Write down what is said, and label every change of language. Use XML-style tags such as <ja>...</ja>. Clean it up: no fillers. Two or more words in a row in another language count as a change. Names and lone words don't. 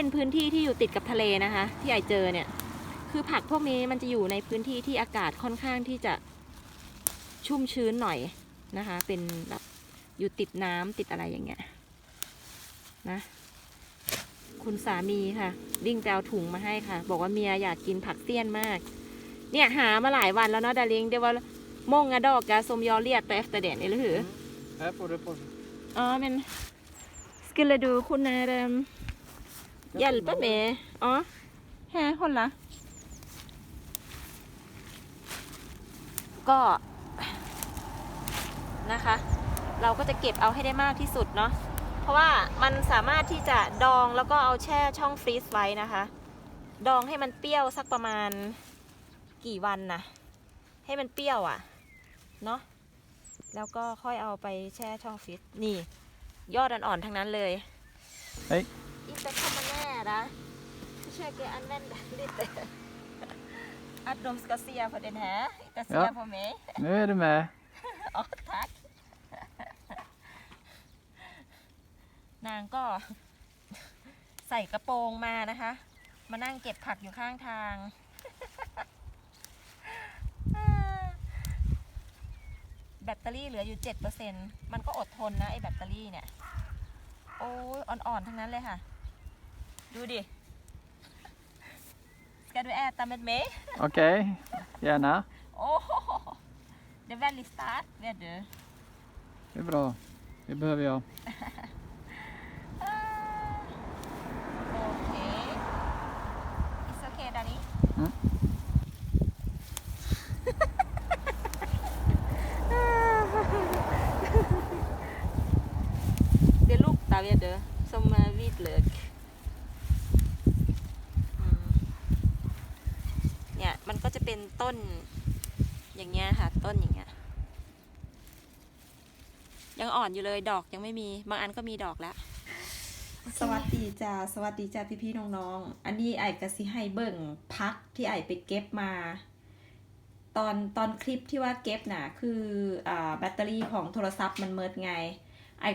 <th>พื้นที่ที่อยู่ติดกับทะเลนะคะที่ไอ้เจอเนี่ยคือผักพวกนี้มันจะอยู่ในพื้นที่ที่อากาศค่อนข้างที่จะชุ่มชื้นหน่อยนะคะเป็นแบบอยู่ติดน้ำติดอะไรอย่างเงี้ยนะคุณสามีค่ะวิ่งแปลถุงมาให้ค่ะบอกว่าเมียอยากกินผักเสี้ยนมากเนี่ยหามาหลายวันแล้วเนาะดาริงเดี๋ยวว่า</th> <sv>många dagar som jag letar efter den eller hur? Här får du på. Ja men skulle du kunna hjälpa mig? Ja här hålla</sv> <th>ก็นะคะเราก็จะเก็บเอาให้ได้มากที่สุดเนาะเพราะว่ามันสามารถที่จะดองแล้วก็เอาแช่ช่องฟรีซไว้นะคะดองให้มันเปรี้ยวสักประมาณกี่วันนะให้มันเปรี้ยวอ่ะเนาะแล้วก็ค่อยเอาไปแช่ช่องฟรีซนี่ยอดอ่อนๆทั้งนั้นเลย เฮ้ย อินเตอร์คอมมาแน่นะเชื่อแกอันแน่นดิเต</th> <sv>att de ska se på den här inte se på mig nu är du med</sv> <th>อ๋อทักนางก็ใส่กระโปรงมานะคะมานั่งเก็บผักอยู่ข้างทางแบตเตอรี่เหลืออยู่ 7% มันก็อดทนนะไอ้แบตเตอรี่เนี่ยโอ้ยอ่อนๆทั้งนั้นเลยค่ะดูดิ</th> <sv>Ska du äta med mig? Okej, gärna. Det är väldigt starkt, vet du. Det är bra. Det behöver jag. Okej.</sv> <en>It's okay, Danny. Mm.</en> <sv>Det luktar, vet du, som vitlök.</sv> <th>เนี่ยมันก็จะเป็นต้นอย่างเงี้ยค่ะต้นอย่างเงี้ยยังอ่อนอยู่เลยดอกยังไม่มีบางอันก็มีดอกแล้วสวัสดีจ้าสวัสดีจ้าพี่ๆน้องๆอันนี้ไอ้กะสิให้เบิ่งพักที่ไอ้ไปเก็บมาตอนคลิปที่ว่าเก็บน่ะคือแบตเตอรี่ของโทรศัพท์มันเมิดไงไอ้ก็</th>